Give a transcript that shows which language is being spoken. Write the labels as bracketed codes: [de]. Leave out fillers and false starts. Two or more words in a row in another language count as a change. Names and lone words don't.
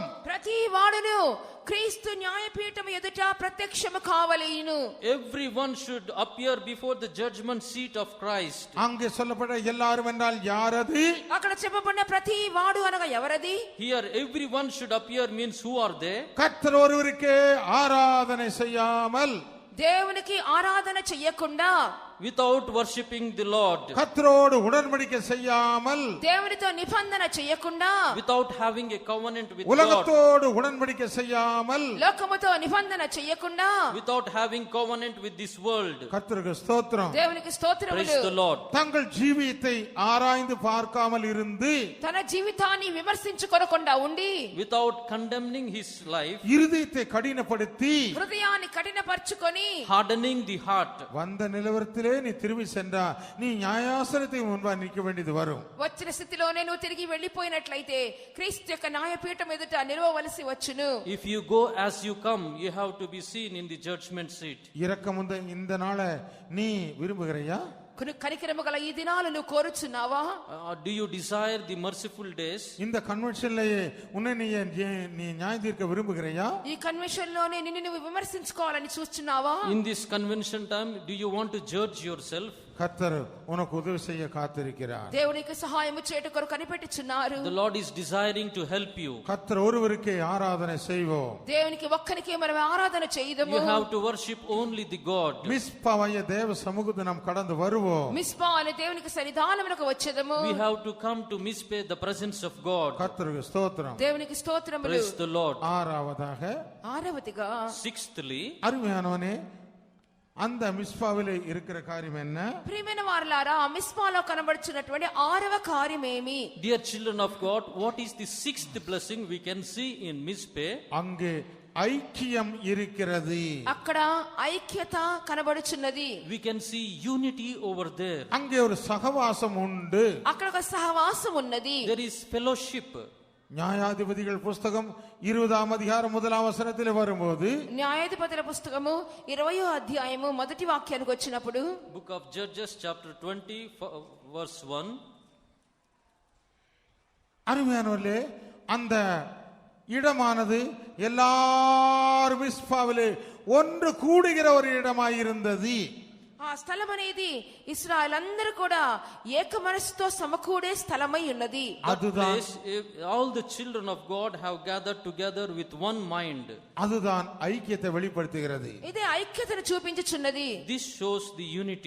[te] ప్రతి వాడును క్రీస్తు న్యాయపీఠం ఎదుట ప్రత్యక్షము కావలేను. [en] everyone should appear before the judgment seat of Christ. [ta] அங்கே சொல்லப்பட்ட எல்லாரும் என்றால் யார் அது? [te] అక్కడ చెప్పబడిన ప్రతి వాడు అనగా ఎవరది? [en] Here everyone should appear means who are they? [ta] கர்த்தர் ஒருவருக்கே ஆராதனை செய்யாமல், [te] దేవునికి ఆరాధన చెయ్యకుండా, [en] without worshipping the Lord, [ta] கர்த்தரோடு உடன்படிக்கை செய்யாமல், [te] దేవునితో నిబంధన చెయ్యకుండా, [en] without having a covenant with God, [ta] உலகத்தோடு உடன்படிக்கை செய்யாமல், [te] లోకముతో నిబంధన చెయ్యకుండా, [en] without having covenant with this world. [ta] கர்த்தருக்கு ஸ்தோத்திரம். [te] దేవునికి [en] Praise [te] స్తోత్రములు. [en] the Lord. [ta] தங்கள் ஜீவியத்தை ஆராய்ந்து பார்க்காமல் இருந்து, [te] తన జీవితాన్ని విమర్శించుకొనకుండా ఉండి, [en] Without condemning his life, [ta] இருதயத்தை கடினப்படுத்தி [te] హృదయాన్ని కఠినపరచుకొని, [en] hardening the heart, [ta] வந்த நிலவரத்திலே நிலையிலே நீ திரும்பி சென்றா நீ நியாயாசனத்தை முன்பா நிற்க வேண்டியது வரும். [te] వచ్చిన స్థితిలోనే నువ్వు తిరిగి వెళ్ళిపోయినట్లయితే క్రీస్తు యొక్క న్యాయపీఠం ఎదుట నిలవవలసి వచ్చును. [en] If you go as you come, you have to be seen in the judgment seat. [ta] இரக்கமுள்ள இந்த நாளை நீ விரும்புகிறையா? [te] కనికరము గల ఈ దినాలు నువ్వు కోరుచున్నావా? [en] Do you desire the merciful days? [ta] இந்த கன்வென்ஷன்லயே உன்னை நீ நியாயம் தீர்க்க விரும்புகிறையா? [te] ఈ కన్వెన్షన్ లోనే నిన్ను నువ్వు విమర్శించుకోవాలని చూస్తున్నావా? [en] In this convention time, do you want to judge yourself? [ta] கர்த்தர் உனக்கு உதவி செய்ய காத்திருக்கிறார். [te] దేవునికి సహాయము చేయుట కొరకు కనిపెట్టుచున్నారు. [en] The Lord is desiring to help you. [ta] கர்த்தர் ஒருவருக்கே ஆராதனை செய்வோம். [te] దేవునికి ఒక్కనికే మనం ఆరాధన చేయుదము. [en] You have to worship only the God. [ta] மிஸ்பாவைய தேவ சமூகத்தை நாம் கடந்து வருவோம். [te] మిస్పా అనే దేవునికి సన్నిధానమునకు వచ్చేదము. [en] We have to come to Mizpeh, the presence of God. [ta] கர்த்தருக்கு ஸ்தோத்திரம். [te] దేవునికి స్తోత్రములు. [en] Praise the Lord. [ta] ஆறாவதாக [te] ఆరవదిగా [en] Sixthly, [ta] அருமையானவனே அந்த மிஸ்பாவிலே இருக்கிற காரியம் என்ன? [te] ప్రియమైన వారలారా ఆ మిస్పాలో కనబడుచున్నటువంటి ఆరవ కార్యమేమి? [en] dear children of God, what is the sixth blessing we can see in Mizpeh? [ta] அங்கே ஐக்கியம் இருக்கிறது. [te] అక్కడ ఐక్యత కనబడుచున్నది. [en] We can see unity over there. [ta] அங்கே ஒரு சகவாசம் உண்டு. [te] అక్కడ ఒక సహవాసం ఉన్నది. [en] There is fellowship. [ta] நியாயாதிபதிகள் புஸ்தகம் 20ஆம் அதிகாரம் 1ஆம் வசனத்திலே வரும்போது [te] న్యాయాధిపతుల పుస్తకము 20వ అధ్యాయము మొదటి వాక్యానికి వచ్చినప్పుడు [en] Book of Judges chapter 20 verse 1. [ta] அருமையானவர்களே அந்த இடமானது எல்லாரும் மிஸ்பாவிலே ஒன்று கூடுகிற ஒரு இடமாயிருந்தது. [te] ఆ స్థలం అనేది ఇశ్రాయేల్ అందరూ కూడా ఏక మనసుతో సమకూడే స్థలమై ఉన్నది. [ta] அதுதான் [en] all the children of God have gathered together with one mind. [ta] அதுதான் ஐக்கியத்தை வெளிப்படுத்துகிறது. [te] ఇదే ఐక్యతను చూపించుచున్నది. [en] This shows the unity.